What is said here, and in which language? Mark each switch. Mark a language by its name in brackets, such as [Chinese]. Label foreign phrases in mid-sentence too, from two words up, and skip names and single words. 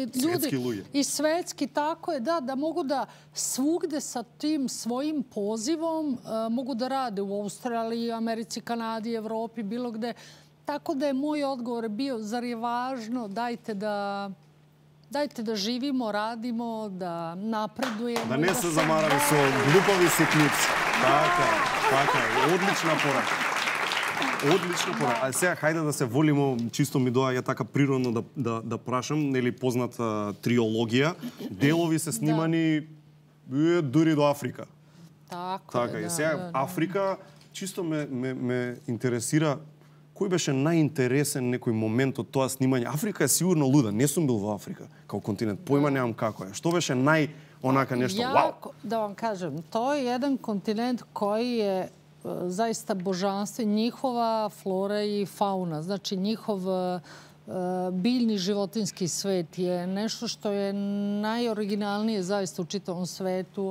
[Serbian] I svetski, tako je, da mogu da svugde sa tim svojim pozivom mogu da rade u Australiji, Americi, Kanadi, Evropi, bilo gde. Tako da je moj odgovor bio, zar je važno, dajte da živimo, radimo, da napredujemo. [Macedonian] Да не се замарамо со глупави ситници. Така е. Одлична пора. А сега, хајде да се волимо, чисто ми доаѓа така природно да прашам, нели позната триологија. Делови се снимани дури до Африка. Така е. Сега, Африка, чисто ме интересира кој беше најинтересен некој момент од тоа снимање? Африка е сигурно луда. Не сум бил во Африка као континент. Појма немам како е. Што беше онака нешто? Вау! [Serbian] Da vam kažem, to je jedan kontinent koji je zaista božanstven. Njihova flora i fauna, znači njihov biljni životinski svet je nešto što je najoriginalnije zaista u čitavom svetu.